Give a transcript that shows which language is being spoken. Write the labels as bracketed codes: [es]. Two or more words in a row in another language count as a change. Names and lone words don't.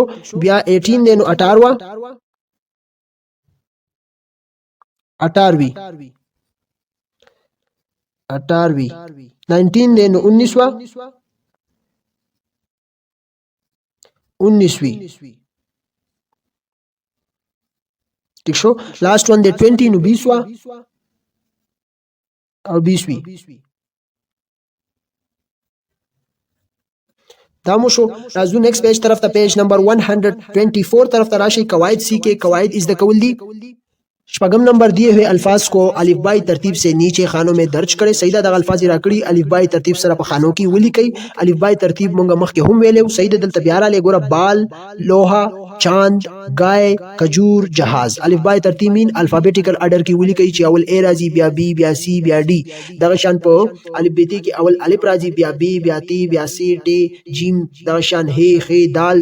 [ps] بیا 18 دی نو 18 19 دی نو 19 ٹھیک شو. [en] last one [ps] دی 20 نو 20 او 20 دا مو شو. راځو [en] next page [ps] طرف ته. پیج نمبر 124 طرف ته راشي. [ur] قواعد سیکھے. [ps] قواعد از د کول دی. [ur] شپږم نمبر دیے ہوئے الفاظ کو الف بائی ترتیب سے نیچے خانوں میں درج کرے. [ps] سیدہ دغه الفاظ راکړي الف بائی ترتیب سره په خانو کې ولیکئ. الف بائی ترتیب مونږ مخکې هم ویلو. سیدہ دلته بیا راغلی ګوره [ur] بال لوها چاند گائے کجور جهاز. [ps] الف بائی ترتیب مین [en] alphabetical order [ps] کې ولیکئ چې اول ا راځي بیا بی بیا سی بیا ډی. دغه شان په الف بیتی کې اول الف راځي بیا بی بیا تی بیا سی ټی جیم دغه شان هی خی دال.